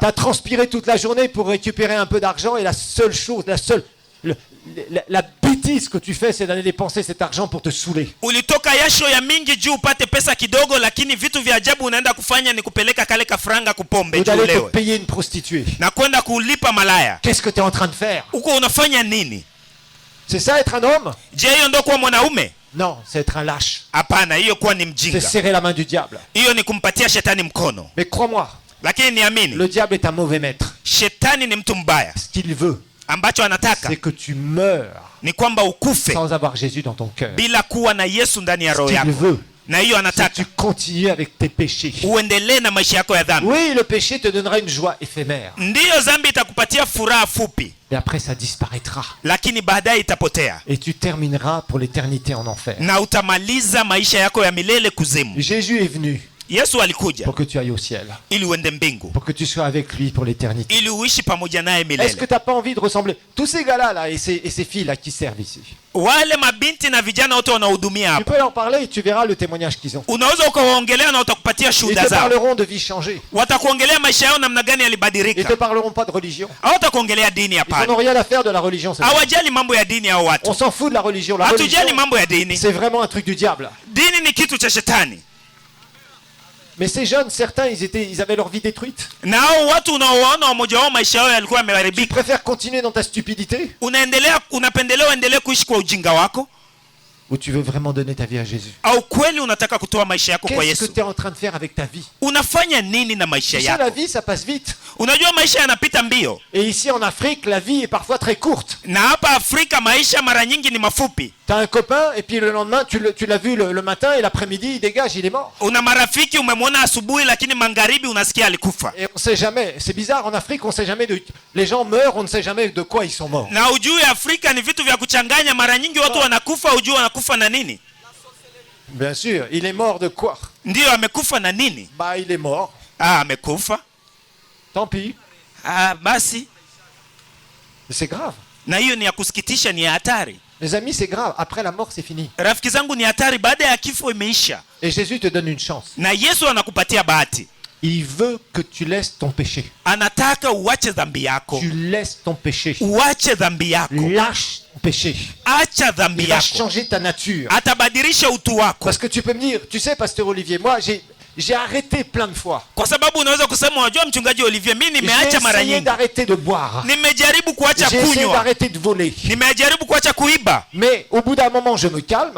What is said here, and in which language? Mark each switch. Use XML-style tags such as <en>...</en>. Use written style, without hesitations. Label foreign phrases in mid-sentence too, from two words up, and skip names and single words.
<fr>T'as transpiré toute la journée pour récupérer un peu d'argent et la seule chose, la bêtise que tu fais, c'est d'aller dépenser cet argent pour te saouler.</fr> <sw>Ulitoka yasho ya mingi juu upate pesa kidogo, lakini vitu vya ajabu unaenda kufanya ni kupeleka kale kafranga kupombe</sw> <fr>Ou</fr> <sw>juu</sw> <fr>d'aller te</fr> <sw>ulewe</sw> <fr>payer une prostituée.</fr> <sw>na kwenda kulipa malaya.</sw> <fr>Qu'est-ce que tu es en train de faire?</fr> <sw>Uko unafanya nini?</sw> <fr>C'est ça être un homme?</fr> <sw>Je, hiyo ndio kuwa mwanaume?</sw> <fr>Non, c'est être un lâche.</fr> <sw>Hapana, hiyo kuwa ni</sw> <fr>C'est</fr> <sw>mjinga.</sw> <fr>serrer la main du diable.</fr> <sw>Hiyo ni kumpatia shetani mkono.</sw> <fr>Mais crois-moi,</fr> <sw>Lakini niamini,</sw> <fr>le diable est un mauvais maître.</fr> <sw>shetani ni mtu mbaya.</sw> <fr>Ce qu'il veut,</fr> <sw>Ambacho anataka</sw> <fr>c'est que tu meurs</fr> <sw>ni kwamba ukufe</sw> <fr>sans avoir Jésus dans ton cœur.</fr> <sw>bila kuwa na Yesu ndani ya</sw> <fr>Ce</fr> <sw>roho</sw> <fr>qu'il</fr> <sw>yako,</sw> <fr>veut,</fr> <sw>na hiyo</sw> <fr>c'est que</fr> <sw>anataka</sw> <fr>tu continues avec tes péchés.</fr> <sw>uendelee na maisha yako ya dhambi.</sw> <fr>Oui, le péché te donnera une joie éphémère.</fr> <sw>Ndiyo, dhambi itakupatia furaha fupi,</sw> <fr>Mais après, ça disparaîtra.</fr> <sw>lakini baadaye itapotea</sw> <fr>Et tu termineras pour l'éternité en enfer.</fr> <sw>na utamaliza maisha yako ya milele kuzimu.</sw> <fr>Jésus est venu</fr> <sw>Yesu alikuja</sw> <fr>pour que tu ailles au ciel,</fr> <sw>ili uende mbingu,</sw> <fr>pour que tu sois avec lui pour l'éternité.</fr> <sw>ili uishi pamoja naye</sw> <fr>Est-ce que</fr> <sw>milele.</sw> <fr>tu n'as pas envie de ressembler? Tous ces gars-là là, et ces filles-là qui servent ici,</fr> <sw>Wale mabinti na vijana wote wanaohudumia</sw> <fr>tu</fr> <sw>hapa,</sw> <fr>peux leur parler et tu verras le témoignage qu'ils ont.</fr> <sw>unaweza ukawaongelea na watakupatia</sw> <fr>Ils</fr> <sw>shuhuda</sw> <fr>te</fr> <sw>zao.</sw> <fr>parleront de vie changée.</fr> <sw>Watakuongelea maisha yao namna gani</sw> <fr>Ils te</fr> <sw>yalibadilika.</sw> <fr>parleront pas de religion.</fr> <sw>Hawatakuongelea dini,</sw> <fr>Ils n'en ont</fr> <sw>hapana.</sw> <fr>rien à faire de la religion. c'est vrai.</fr> <sw>Hawajali mambo ya dini hao</sw> <fr>On</fr> <sw>watu.</sw> <fr>s'en fout de la religion. La</fr> <sw>Hatujali</sw> <fr>religion,</fr> <sw>mambo ya dini.</sw> <fr>c'est vraiment un truc du diable.</fr> <sw>Dini ni kitu cha shetani.</sw> <fr>Mais ces jeunes, certains, ils avaient leur vie détruite.</fr> <sw>Na hao watu unaowaona wamoja wao maisha yao yalikuwa</sw> <fr>Tu</fr> <sw>yameharibika.</sw> <fr>préfères continuer dans ta stupidité</fr> <sw>Unapendelea uendelee kuishi kwa ujinga wako,</sw> <fr>ou tu veux vraiment donner ta vie à Jésus?</fr> <sw>au kweli unataka kutoa maisha yako kwa</sw> <fr>Qu'est-ce que</fr> <sw>Yesu?</sw> <fr>tu es en train de faire avec ta vie?</fr> <sw>Unafanya nini na maisha</sw> <fr>Tu sais, la</fr> <sw>yako?</sw> <fr>vie, ça passe vite.</fr> <sw>Unajua maisha yanapita mbio,</sw> <fr>Et ici, en Afrique, la vie est parfois très courte.</fr> <sw>na hapa Afrika maisha mara nyingi ni mafupi.</sw> <fr>Tu as un copain, et puis le lendemain, tu l'as vu le matin, et l'après-midi, il dégage, il est mort.</fr> <sw>Una marafiki umemwona asubuhi, lakini magharibi unasikia alikufa.</sw> <fr>Et on sait jamais. C'est bizarre, en Afrique, on sait jamais de... Les gens meurent, on ne sait jamais de quoi ils sont morts.</fr> <sw>Na ujui Afrika ni vitu vya kuchanganya. Mara nyingi watu wanakufa, ujui wanakufa na nini.</sw> <fr>Bien sûr, il est mort de quoi?</fr> <sw>Ndiyo, amekufa na nini?</sw> <fr>Bah, il est mort.</fr> <sw>Ah, amekufa,</sw> <fr>Tant pis.</fr> <sw>Basi</sw> <fr>C'est grave.</fr> <sw>na hiyo ni ya kusikitisha, ni ya hatari.</sw> <fr>Les amis, c'est grave. Après la mort, c'est fini.</fr> <sw>Rafiki zangu, ni hatari. Baada ya kifo imeisha,</sw> <fr>Et Jésus te donne une chance.</fr> <sw>na Yesu anakupatia bahati.</sw> <fr>Il veut que tu laisses ton péché.</fr> <sw>Anataka uache dhambi yako,</sw> <fr>Tu laisses ton péché.</fr> <sw>uache dhambi yako,</sw> <fr>Lâche ton péché.</fr> <sw>acha dhambi</sw> <fr>Il va</fr> <sw>yako,</sw> <fr>changer ta nature.</fr> <sw>atabadilisha utu wako.</sw> <fr>Parce que tu peux me dire, tu sais, pasteur Olivier, moi, j'ai arrêté plein de fois.</fr> <sw>Kwa sababu unaweza kusema, unajua mchungaji Olivier, mimi</sw> <fr>J'ai</fr> <sw>nimeacha mara</sw> <fr>essayé</fr> <sw>nyingi,</sw> <fr>d'arrêter de boire.</fr> <sw>nimejaribu kuacha</sw> <fr>J'ai essayé</fr> <sw>kunywa,</sw> <fr>d'arrêter de voler.</fr> <sw>nimejaribu kuacha kuiba,</sw> <fr>Mais au bout d'un moment, je me calme.</fr>